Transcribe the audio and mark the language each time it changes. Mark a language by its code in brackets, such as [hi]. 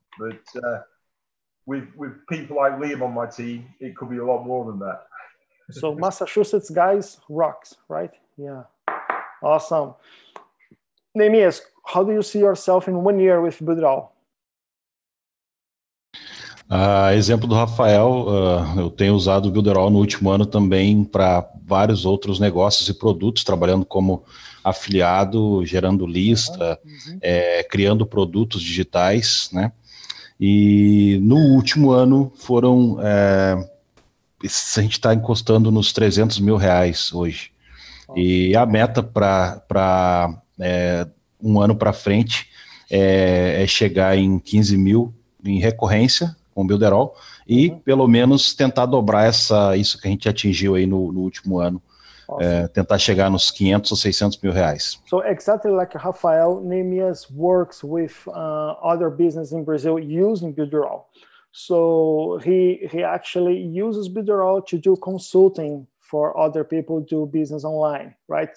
[en] But with people like Liam on my team, it could be a lot more than that. So Massachusetts guys rocks, right? Yeah. Awesome. Neemias, how do you see yourself in 1 year with Builderall? [pt] Exemplo do Rafael, eu tenho usado o Builderall no último ano também para vários outros negócios e produtos, trabalhando como afiliado, gerando lista, criando produtos digitais, né? E no último ano foram... a gente está encostando nos 300 mil reais hoje. E a meta para um ano para frente é chegar em 15 mil em recorrência com o Builderall e pelo menos tentar dobrar isso que a gente atingiu aí no último ano. Tentar chegar nos 500 ou 600 mil reais. [en] So exactly like Rafael, Neemias works with other business in Brazil using Builderall. So he actually uses Builderall to do consulting for other people do business online, right?